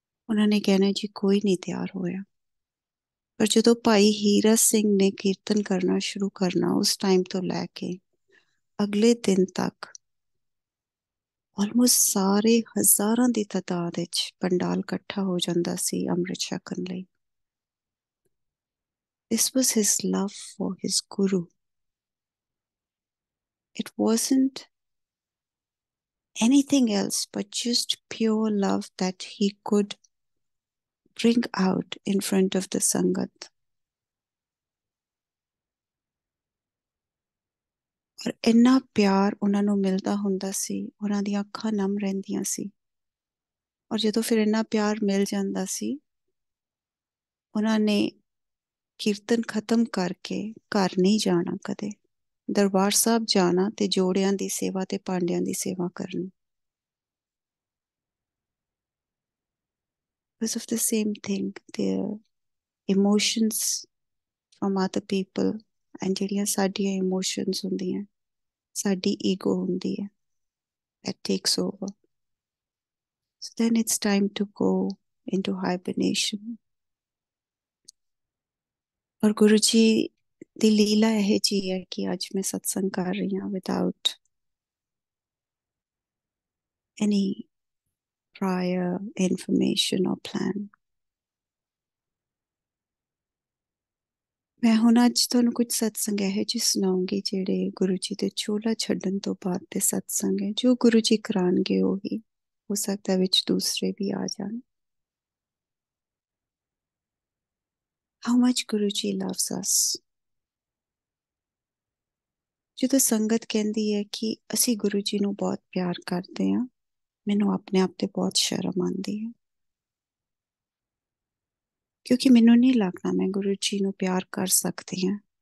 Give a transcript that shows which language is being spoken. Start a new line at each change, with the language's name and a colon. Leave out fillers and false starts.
Punjabi: ਉਹਨਾਂ ਨੇ ਕਹਿਣਾ ਜੀ ਕੋਈ ਨਹੀਂ ਤਿਆਰ ਹੋਇਆ. ਪਰ ਜਦੋਂ ਭਾਈ ਹੀਰਾ ਸਿੰਘ ਨੇ ਕੀਰਤਨ ਕਰਨਾ ਸ਼ੁਰੂ ਕਰਨਾ, ਉਸ ਟਾਈਮ ਤੋਂ ਲੈ ਕੇ ਅਗਲੇ ਦਿਨ ਤੱਕ ਆਲਮੋਸਟ ਸਾਰੇ ਹਜ਼ਾਰਾਂ ਦੀ ਤਾਦਾਦ ਵਿੱਚ ਪੰਡਾਲ ਇਕੱਠਾ ਹੋ ਜਾਂਦਾ ਸੀ ਅੰਮ੍ਰਿਤ ਛਕਣ ਲਈ.
English: This was his love for his guru. It wasn't anything else but just pure love that he could bring out in front of the Sangat.
Punjabi: ਔਰ ਇੰਨਾ ਪਿਆਰ ਉਹਨਾਂ ਨੂੰ ਮਿਲਦਾ ਹੁੰਦਾ ਸੀ, ਉਹਨਾਂ ਦੀਆਂ ਅੱਖਾਂ ਨਮ ਰਹਿੰਦੀਆਂ ਸੀ. ਔਰ ਜਦੋਂ ਫਿਰ ਇੰਨਾ ਪਿਆਰ ਮਿਲ ਜਾਂਦਾ ਸੀ, ਉਹਨਾਂ ਨੇ ਕੀਰਤਨ ਖਤਮ ਕਰਕੇ ਘਰ ਨਹੀਂ ਜਾਣਾ ਕਦੇ. ਦਰਬਾਰ ਸਾਹਿਬ ਜਾਣਾ ਤੇ ਜੋੜਿਆਂ ਦੀ ਸੇਵਾ ਤੇ ਭਾਂਡਿਆਂ ਦੀ ਸੇਵਾ ਕਰਨੀ.
English: Because of the same thing, the emotions from other people and
Punjabi: ਜਿਹੜੀਆਂ ਸਾਡੀਆਂ emotions ਹੁੰਦੀਆਂ, ਸਾਡੀ ego ਹੁੰਦੀ ਹੈ,
English: that takes over. So then it's time to go into hibernation.
Punjabi: ਔਰ ਗੁਰੂ ਜੀ ਦੀ ਲੀਲਾ ਇਹ ਜੀ ਹੈ ਕਿ ਅੱਜ ਮੈਂ ਸਤਸੰਗ ਕਰ ਰਹੀ ਹਾਂ
English: without any prior information or plan.
Punjabi: ਮੈਂ ਹੁਣ ਅੱਜ ਤੁਹਾਨੂੰ ਕੁਝ ਸਤਸੰਗ ਇਹੋ ਜਿਹੇ ਸੁਣਾਉਂਗੀ ਜਿਹੜੇ ਗੁਰੂ ਜੀ ਦੇ ਚੋਲਾ ਛੱਡਣ ਤੋਂ ਬਾਅਦ ਦੇ ਸਤਸੰਗ ਹੈ. ਜੋ ਗੁਰੂ ਜੀ ਕਰਾਉਣਗੇ ਉਹੀ, ਹੋ ਸਕਦਾ ਵਿੱਚ ਦੂਸਰੇ ਵੀ ਆ ਜਾਣ.
English: How much Guru Ji loves us.
Punjabi: ਜਦੋਂ ਸੰਗਤ ਕਹਿੰਦੀ ਹੈ ਕਿ ਅਸੀਂ ਗੁਰੂ ਜੀ ਨੂੰ ਬਹੁਤ ਪਿਆਰ ਕਰਦੇ ਹਾਂ, ਮੈਨੂੰ ਆਪਣੇ ਆਪ ਤੇ ਬਹੁਤ ਸ਼ਰਮ ਆਉਂਦੀ ਹੈ. ਕਿਉਂਕਿ ਮੈਨੂੰ ਨਹੀਂ ਲੱਗਦਾ ਮੈਂ ਗੁਰੂ ਜੀ ਨੂੰ ਪਿਆਰ ਕਰ ਸਕਦੀ ਹਾਂ.